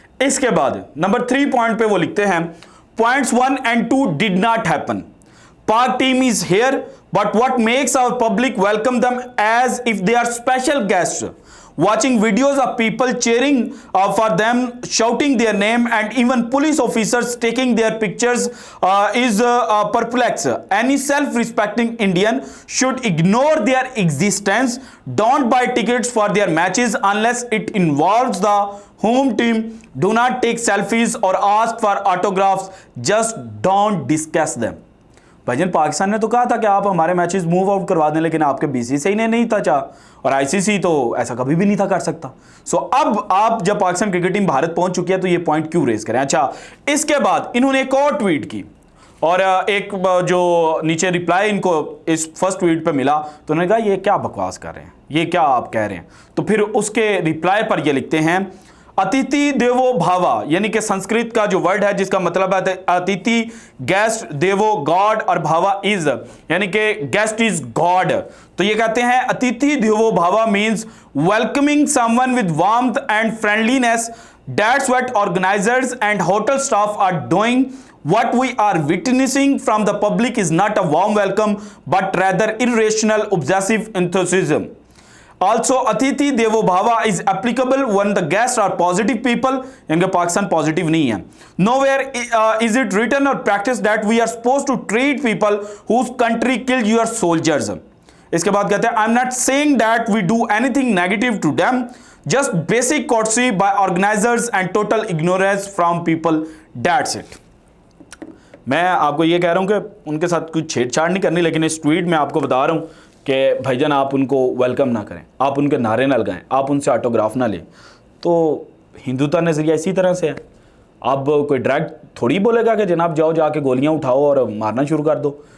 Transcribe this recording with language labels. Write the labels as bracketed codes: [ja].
[hi] इसके बाद number 3 point पे वो लिखते हैं [en] Points 1 and 2 did not happen, Pak team is here but what makes our public welcome them as if they are special guest, watching videos of people cheering for them, shouting their name, and even police officers taking their pictures is perplex. Any self-respecting Indian should ignore their existence. Don't buy tickets for their matches unless it involves the home team. Do not take selfies or ask for autographs. Just don't discuss them. [hi] भाईजान पाकिस्तान ने तो कहा था कि आप हमारे matches move out करवा दें, लेकिन आपके बीसीसीआई ने नहीं था चाह, और आईसीसी तो ऐसा कभी भी नहीं था कर सकता। सो अब आप जब पाकिस्तान क्रिकेट टीम भारत पहुंच चुकी है तो ये पॉइंट क्यों रेज करें। अच्छा, इसके बाद इन्होंने एक और ट्वीट की, और एक जो नीचे रिप्लाई इनको इस फर्स्ट ट्वीट पे मिला, तो उन्होंने कहा ये क्या बकवास कर रहे हैं, ये क्या आप कह रहे हैं। तो फिर उसके रिप्लाई पर ये लिखते हैं अतिथि देवो भावा, यानी कि संस्कृत का जो वर्ड है जिसका मतलब है अतिथि गेस्ट, देवो गॉड, और भावा इज यानी कि गेस्ट इज गॉड। तो ये कहते हैं [en] अतिथि देवो भावा means welcoming someone with warmth and friendliness. That's what organizers and hotel staff are doing. What we are witnessing from the public is not a warm welcome but rather irrational obsessive enthusiasm. Also, Atithi Devo Bhava is applicable when the guests are positive people. [hi] यानी Pakistan positive नहीं है. [en] Nowhere is it written or practiced that we are supposed to treat people whose country killed your soldiers. [hi] इसके बाद कहते हैं [en] I'm not saying that we do anything negative to them, just basic courtesy by organizers and total ignorance from people. That's it. [hi] मैं आपको ये कह रहा हूँ कि उनके साथ कुछ छेड़छाड़ नहीं करनी, लेकिन इस ट्वीट में आपको बता रहा हूँ कि भाईजान आप उनको वेलकम ना करें, आप उनके नारे ना लगाएं, आप उनसे ऑटोग्राफ ना लें। तो हिंदुत्व नज़रिया इसी तरह से है। अब कोई डायरेक्ट थोड़ी बोलेगा कि जनाब जाओ जाके गोलियां उठाओ और मारना शुरू कर दो।